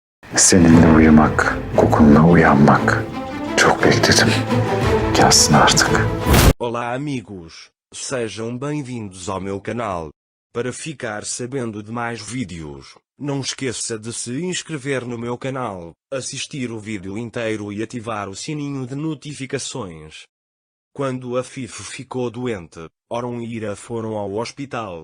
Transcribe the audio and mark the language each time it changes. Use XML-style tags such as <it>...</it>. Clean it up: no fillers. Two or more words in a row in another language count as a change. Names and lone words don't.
<tr>Seninle uyumak, kokunla uyanmak. Çok bekledim. Gelsin artık.</tr> <pt>Olá amigos, sejam bem-vindos ao meu canal. Para ficar sabendo de mais vídeos, não esqueça de se inscrever no meu canal, assistir o vídeo inteiro e ativar o sininho de notificações. Quando a Fifi ficou doente, Oron e Ira foram ao hospital.</pt>